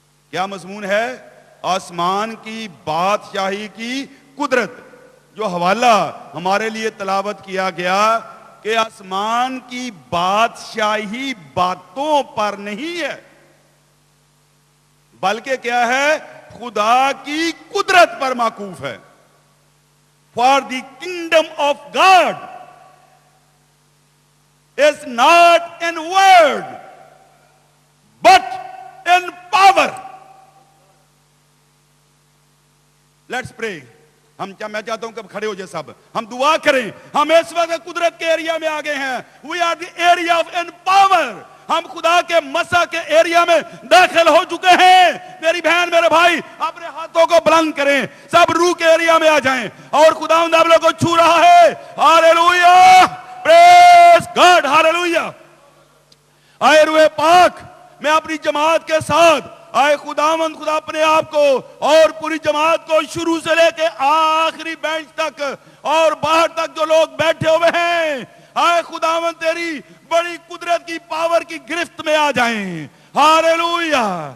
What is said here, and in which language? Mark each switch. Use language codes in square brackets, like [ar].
[ur] کیا مضمون ہے؟ آسمان کی بادشاہی کی قدرت. جو حوالہ ہمارے لیے تلاوت کیا گیا کہ آسمان کی بادشاہی باتوں پر نہیں ہے بلکہ کیا ہے؟ خدا کی قدرت پر موقوف ہے. [en] For the kingdom of God is not in word but in power. Let's pray. [ur] میں چاہتا ہوں کہ کھڑے ہو جائے سب، ہم دعا کریں. ہم اس وقت قدرت کے ایریا میں آگے ہیں. [en] We are the area of empower. [ur] ہم خدا کے مسا کے ایریا میں داخل ہو چکے ہیں. میری بہن میرے بھائی اپنے ہاتھوں کو بلند کریں، سب روح کے ایریا میں آ جائیں، اور خداوند آپ لوگوں کو چھو رہا ہے. ہاللویا، [en] praise God, [ur] ہاللویا. آئے روح پاک، میں اپنی جماعت کے ساتھ آئے خداوند خدا اپنے آپ کو اور پوری جماعت کو شروع سے لے کے آخری بینچ تک اور باہر تک جو لوگ بیٹھے ہوئے ہیں، آئے خداوند تیری بڑی قدرت کی پاور کی گرفت میں آ جائیں. ہاللویا.